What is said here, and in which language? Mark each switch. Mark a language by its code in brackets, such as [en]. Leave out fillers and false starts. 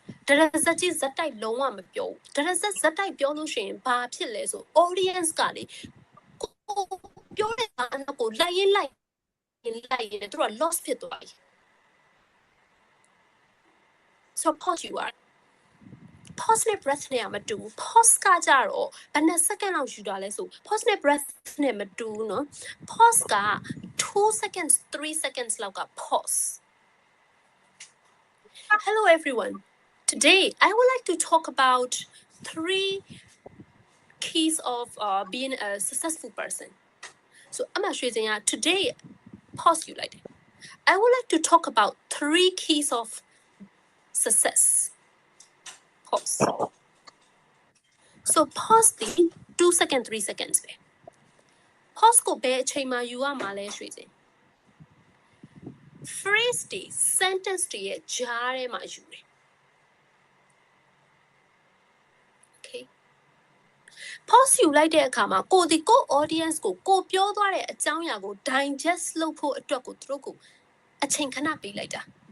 [my] ဒါရစကြီးဇက်တိုက်လုံးဝမပြောဘူးဒါရစဇက်တိုက်ပြောလို့ရှိရင်ဘာဖြစ်လဲဆို audience ကလေကိုပြောတဲ့အခါကိုလိုက်ရင်သူက lost ဖြစ်သွားပြီ so pause ယူရ pause နဲ့ breath နဲ့မတူ pause ကကြတော့ဘယ်နှစ် second လောက်ယူတာလဲဆို pause နဲ့ breath နဲ့မတူเนาะ pause က2 seconds 3 seconds လောက်က pause. [en] Hello everyone. Today I would like to talk about 3 keys of being a successful person. So I'm actually today pause you like I would like to talk about 3 keys of success. Pause. [my] So pause the 2 seconds 3 seconds ပဲ pause ကိုဘယ်အချိန်မှာယူရမှာလဲရွှေစင် phrase တွေ sentence တွေရဲ့ကြားထဲမှာယူတယ် okay pause ယူလိုက်တဲ့အခါမှာကိုဒီကို audience ကိုပြောသွားတဲ့အကြောင်းအရာကို digest လုပ်ဖို့အတွက်ကိုသူတို့ကိုအချိန်ခဏပေးလိုက်တာ